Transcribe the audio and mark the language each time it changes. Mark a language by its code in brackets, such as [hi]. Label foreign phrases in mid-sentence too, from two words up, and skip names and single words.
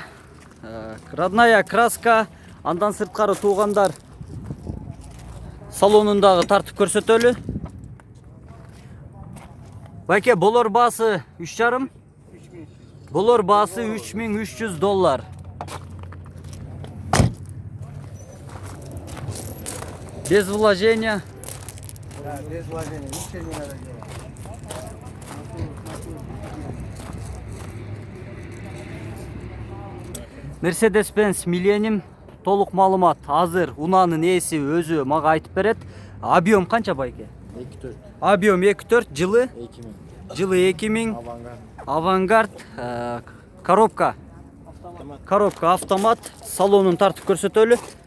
[ru] Родная краска. [ky] Андан сырткары туугандар салонундагы тартып көрсөтөлү. Байке, болор басы 3,5. Болор басы 3300 доллар. [ru] Без вложения. Да, без вложения, ничего не надо делать. [ky] Mercedes-Benz Millennium толук маалымат азыр унаанын ээси өзү мага айтып берет. Объем канча байке? 2-4. Объем 2,4, жылы 2000. жылы 2000. Авангард. [ru] Авангард. Коробка. Коробка автомат. [ky] Салонун тартып көрсөтөлү.